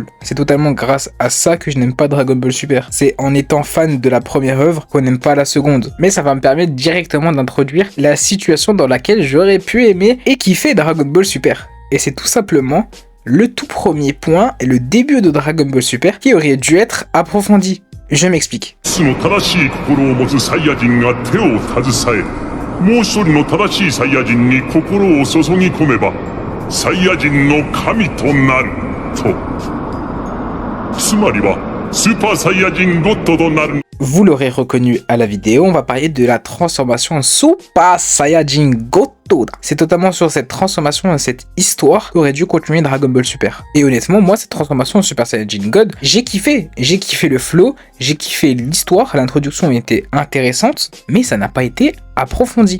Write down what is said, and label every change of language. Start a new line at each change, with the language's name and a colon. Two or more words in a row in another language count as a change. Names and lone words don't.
French: C'est totalement grâce à ça que je n'aime pas Dragon Ball Super. C'est en étant fan de la première œuvre qu'on n'aime pas la seconde. Mais ça va me permettre directement d'introduire la situation dans laquelle j'aurais pu aimer et kiffer Dragon Ball Super. Et c'est tout simplement le tout premier point et le début de Dragon Ball Super qui aurait dû être approfondi. Je m'explique.
Japanese: つの正しい心を持つサイヤ人が手を携え、もう一人の正しいサイヤ人に心を注ぎ込めば、サイヤ人の神となると。つまりはスーパーサイヤ人ゴッドとなる。
French: Vous l'aurez reconnu à la vidéo, on va parler de la transformation en Super Saiyajin Gotoda. C'est totalement sur cette transformation et cette histoire qu'aurait dû continuer Dragon Ball Super. Et honnêtement, moi, cette transformation en Super Saiyajin God, j'ai kiffé. J'ai kiffé le flow, j'ai kiffé l'histoire, l'introduction était intéressante, mais ça n'a pas été approfondi.